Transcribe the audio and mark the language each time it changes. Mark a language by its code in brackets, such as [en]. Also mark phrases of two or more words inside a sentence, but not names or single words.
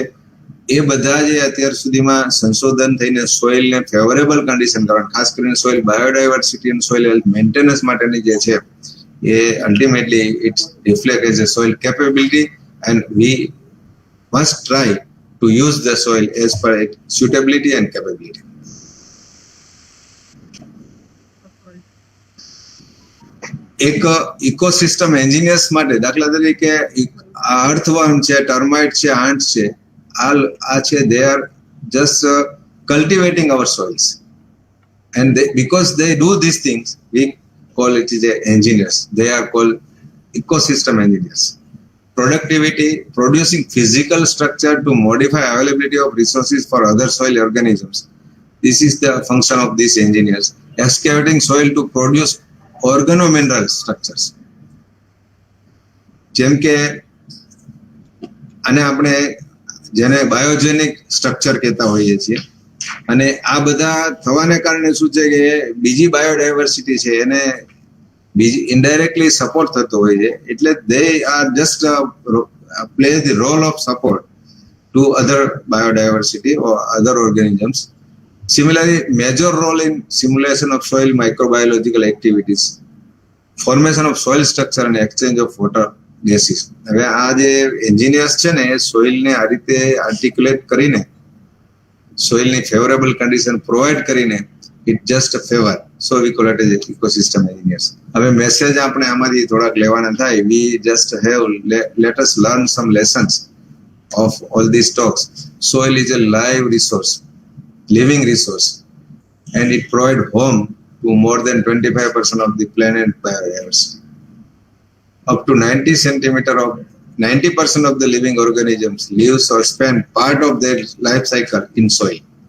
[gu] એ બધા જે અત્યાર સુધીમાં સંશોધન થઈને સોઇલને [en] favorable condition [gu] કરવાનું, ખાસ કરીને [en] soil biodiversity [gu] અને [en] soil health maintenance [gu] માટેની જે છે એ [en] ultimately its reflect as a soil capability and we must try to use the soil as per it suitability and capability. [gu] એક ઇકોસિસ્ટમ એન્જિનિયર્સ માટે દાખલા તરીકે અર્થવર્મ છે, ટર્માઇટ છે, આંટ છે, આ છે [en] they are just cultivating our soils and because they do these things we call it as engineers. They are called ecosystem engineers. productivity, producing physical structure to modify availability of resources for other soil organisms. This is the function of these engineers. Excavating soil to produce organomineral structures. [gu] જેમ કે આને આપણે જેને [en] biogenic structure [gu] કહેતા હોઈએ છીએ, અને આ બધા થવાને કારણે શું છે કે બીજી બાયોડાયવર્સિટી છે એને બીજી [en] indirectly support [gu] થતો હોય છે, એટલે [en] they are just play the role of support to other biodiversity or other organisms. Similarly, major role in simulation of soil microbiological activities, formation of soil structure and exchange of water gases. [gu] હવે આ જે એન્જિનિયર્સ છે ને એ સોઇલને આ રીતે આર્ટિક્યુલેટ કરીને સોઇલની [en] favorable condition provide [gu] કરીને [en] it just favor. So we call it as ecosystem engineers. [gu] હવે મેસેજ આપણે આમાંથી થોડાક લેવાના થાય. [en] We just have let us learn some lessons of all these talks. Soil is a live resource, living resource, and it provides home to more than 25% of the planet biodiversity. Up to 90% of the living organisms lives or spend part of their life cycle in soil.